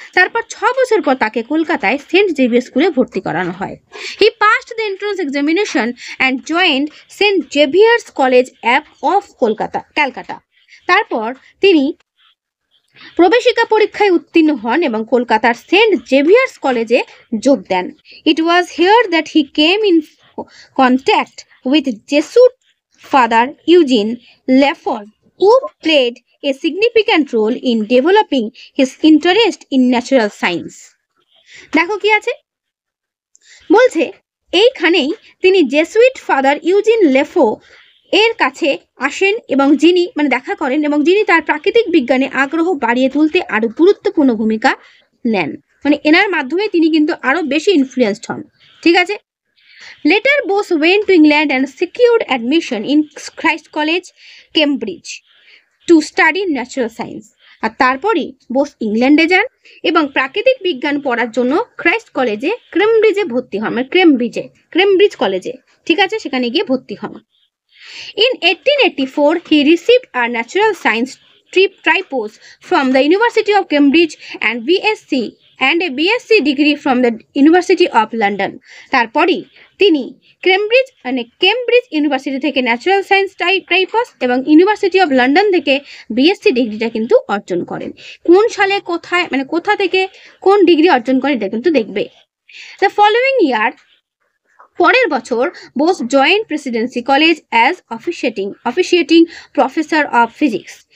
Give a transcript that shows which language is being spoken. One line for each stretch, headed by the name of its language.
Bangla: তারপর 6 বছর পর তাকে কলকাতায় সেন্ট জেভিয়ার স্কুলে ভর্তি করানো হয়।
English: He passed the entrance examination and joined Saint Xavier's College of Calcutta.
Bangla: তারপর তিনি প্রবেশিকা পরীক্ষায় উত্তীর্ণ হন এবং কলকাতার সেন্ট জেভিয়ার্স কলেজে যোগ দেন।
English: It was here that he came in contact with Jesuit Father Eugene Lefort, who played a significant role in developing his interest in natural science.
Bangla: দেখো কি আছে বলছে, এইখানেই তিনি জেসুইট ফাদার ইউজিন লেফো এর কাছে আসেন এবং যিনি মানে দেখা করেন এবং যিনি তার প্রাকৃতিক বিজ্ঞানে আগ্রহ বাড়িয়ে তুলতে আরো গুরুত্বপূর্ণ ভূমিকা নেন। মানে এনার মাধ্যমে তিনি কিন্তু আরো বেশি ইনফ্লুয়েন্সড হন। ঠিক আছে।
English: Later, Bose went to England and secured admission in Christ College, Cambridge, to study natural science.
Bangla: আর তারপরই বোস ইংল্যান্ডে যান এবং প্রাকৃতিক বিজ্ঞান পড়ার জন্য ক্রাইস্ট কলেজে কেমব্রিজে ভর্তি হন, মানে কেমব্রিজ কলেজে। ঠিক আছে, সেখানে গিয়ে ভর্তি হন।
English: In 1884, he received a natural science tripos from the University of Cambridge and a BSc degree from the University of London.
Bangla: তারপরই তিনি কেমব্রিজ ইউনিভার্সিটি থেকে ন্যাচারাল সায়েন্স ট্রাইপস এবং ইউনিভার্সিটি অফ লন্ডন থেকে বিএসসি ডিগ্রিটা কিন্তু অর্জন করেন। কোন সালে কোথায় মানে কোথা থেকে কোন ডিগ্রি অর্জন করেন এটা কিন্তু দেখবে।
English: the following year,
Bangla: পরের বছর
English: Bose joined Presidency College as officiating professor of physics.